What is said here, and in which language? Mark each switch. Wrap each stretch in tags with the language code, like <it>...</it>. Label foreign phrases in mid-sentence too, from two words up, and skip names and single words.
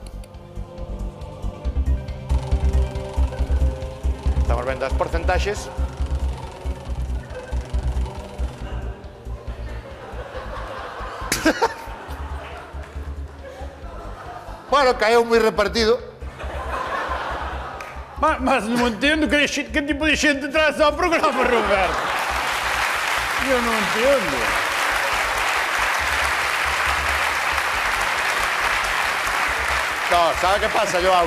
<gl>Estamos vendo as porcentaxes. Bueno, caeu moi repartido.</gl> <pt>Mas não entendo que tipo de gente traz ao programa, Roberto. Eu não entendo.</pt> <gl>No, sabe que pasa, Joao?</gl>